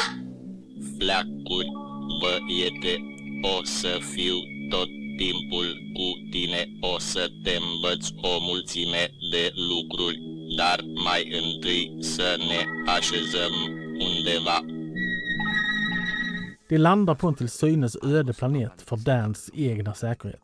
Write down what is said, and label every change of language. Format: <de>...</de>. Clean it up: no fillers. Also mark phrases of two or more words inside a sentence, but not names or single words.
<ro>Fleacuri, băiete, o să fiu tot timpul cu tine, o să te învăț o mulțime de lucruri, dar mai întâi să ne așezăm undeva.</ro> <sv>De landar på en till synes öde planet för Dans egna säkerhet.</sv>